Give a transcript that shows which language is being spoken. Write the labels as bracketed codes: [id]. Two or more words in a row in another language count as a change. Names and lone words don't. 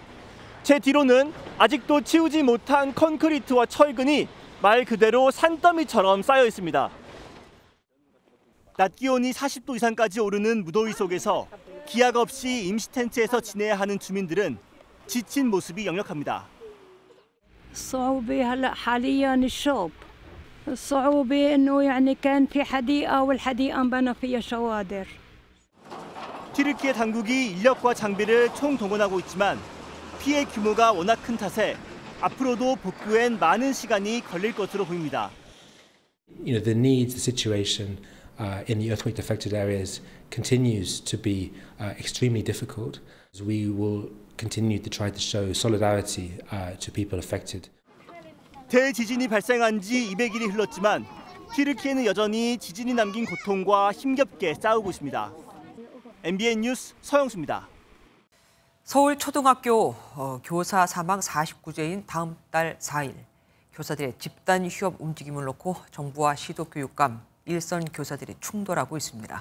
[ko] 제 뒤로는 아직도 치우지 못한 콘크리트와 철근이 말 그대로 산더미처럼 쌓여 있습니다. 낮 기온이 40도 이상까지 오르는 무더위 속에서 기약 없이 임시 텐트에서 지내야 하는 주민들은 지친 모습이 역력합니다. [ar] الصعوبة هلا حاليا الشوب الصعوبة إنه يعني كان في حديقة والحديقة انبنى فيها شوادر. [ko] 튀르키예 당국이 인력과 장비를 총동원하고 있지만 피해 규모가 워낙 큰 탓에 앞으로도 복구엔 많은 시간이 걸릴 것으로 보입니다. [en] The needs, the situation in the earthquake affected areas continues to be extremely difficult. We will continue to try to show solidarity to people affected. [ko] 대지진이 발생한 지 200일이 흘렀지만 튀르키예는 여전히 지진이 남긴 고통과 힘겹게 싸우고 있습니다. MBN 뉴스 서영수입니다. 서울 초등학교 교사 사망 49제인 다음 달 4일 교사들의 집단 휴업 움직임을 놓고 정부와 시도교육감, 일선 교사들이 충돌하고 있습니다.